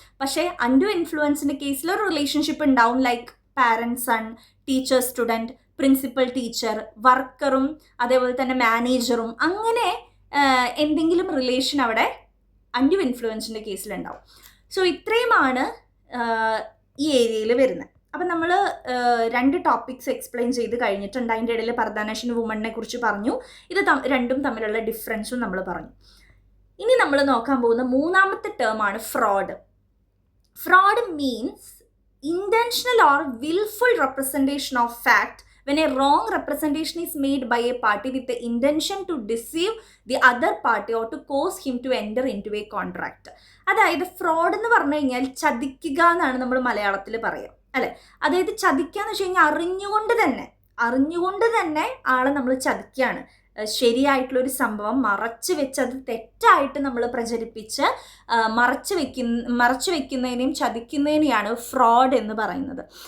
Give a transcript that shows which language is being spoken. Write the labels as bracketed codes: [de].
[ml] പക്ഷേ അൺഡ്യൂ ഇൻഫ്ലുവൻസിൻ്റെ കേസിൽ ഒരു റിലേഷൻഷിപ്പ് ഉണ്ടാവും, like parent sun, teacher student, principal teacher, വർക്കറും അതേപോലെ തന്നെ മാനേജറും, അങ്ങനെ എന്തെങ്കിലും റിലേഷൻ അവിടെ അൺഡ്യൂ ഇൻഫ്ലുവൻസിൻ്റെ കേസിലുണ്ടാവും. സോ ഇത്രയുമാണ് ഈ ഏരിയയിൽ വരുന്നത്. അപ്പം നമ്മൾ 2 ടോപ്പിക്സ് എക്സ്പ്ലെയിൻ ചെയ്ത് കഴിഞ്ഞിട്ടുണ്ട്. അതിൻ്റെ ഇടയിൽ പർദാനഷൻ വുമണിനെ കുറിച്ച് പറഞ്ഞു. ഇത് രണ്ടും തമ്മിലുള്ള ഡിഫറൻസും നമ്മൾ പറഞ്ഞു. ഇനി നമ്മൾ നോക്കാൻ പോകുന്ന 3ാമത്തെ ടേമാണ് fraud. [en] Fraud means intentional or willful representation of fact when a wrong representation is made by a party with the intention to deceive the other party or to cause him to enter into a contract. [ml] അതായത് fraud എന്ന് പറഞ്ഞു കഴിഞ്ഞാൽ ചതിക്കുക എന്നാണ് നമ്മൾ മലയാളത്തിൽ പറയുക, അല്ലെ? അതായത് ചതിക്കുക എന്ന് വെച്ച് കഴിഞ്ഞാൽ അറിഞ്ഞുകൊണ്ട് തന്നെ ആളെ നമ്മൾ ചതിക്കുകയാണ്. ശരിയായിട്ടുള്ളൊരു സംഭവം മറച്ചു വെച്ച് അത് തെറ്റായിട്ട് നമ്മൾ പ്രചരിപ്പിച്ച് മറച്ചു വെക്കുന്നതിനെയും ചതിക്കുന്നതിനെയാണ് ഫ്രോഡ് എന്ന് പറയുന്നത്.